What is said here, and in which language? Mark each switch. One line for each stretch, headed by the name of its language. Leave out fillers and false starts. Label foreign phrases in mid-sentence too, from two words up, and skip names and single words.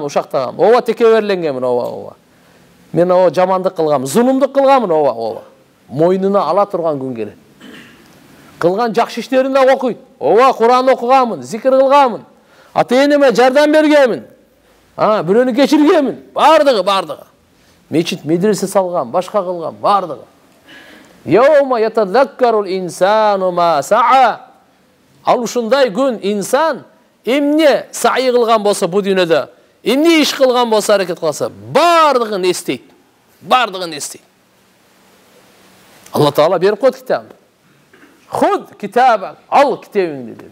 Kyrgyz: Ооба, текеберленгемин, ооба. Мен жамандык кылгамын, зулумдук кылгамын, ооба. Мойнуна ала турган күн келет. Кылган жакшы иштерин да окуйт. Ооба, Кур'ан окугамын, зикир кылгамын. Ата-энеме жардам бергемин. Бирөөнү кечиргемин. Бардыгы. Мечит, медресе салгам, башка кылгам, бардыгы.
Arabic: يوم يتذكر الإنسان ما سعى.
Kyrgyz: Ал ушундай күн инсан эмне саи кылган болсо бу дүйнөдө, эмне иш кылган болсо, аракет кылса, бардыгын эстейт. Алла Таала берип койт китабын.
Arabic: خذ كتابك,
Kyrgyz: ал китебиңди dedi.